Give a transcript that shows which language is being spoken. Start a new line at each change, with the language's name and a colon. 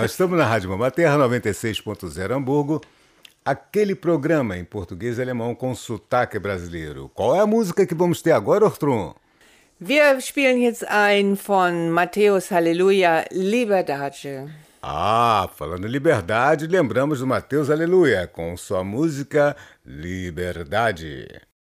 Portuguese: Nós estamos na Rádio Mamaterra 96.0 Hamburgo. Aquele programa em português e alemão com sotaque brasileiro. Qual é a música que vamos ter agora, Ortrun?
German: Wir spielen jetzt ein von Matthäus Halleluja, Liebe Dage.
Portuguese: Ah, falando em liberdade, lembramos do Matheus Aleluia com sua música Liberdade.